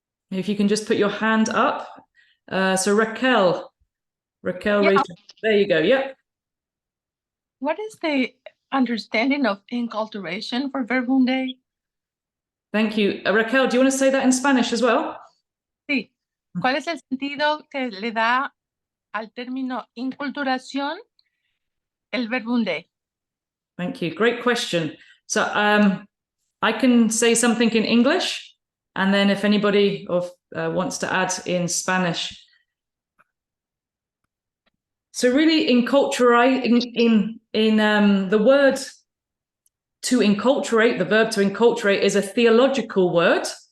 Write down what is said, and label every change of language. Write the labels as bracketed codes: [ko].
[en] If you can just put your hand up. So Raquel, Yeah. there you go. Yep. What is the understanding of enculturation for Verbum Dei? Thank you. Raquel, do you want to say that in Spanish as well? [es] Sí. ¿Cuál es el sentido que le da al término inculturación el Verbum Dei? [en] Thank you. Great question. So I can say something in English, and then if anybody wants to add in Spanish. So really enculturate, in the word to enculturate, the verb to enculturate is a theological word.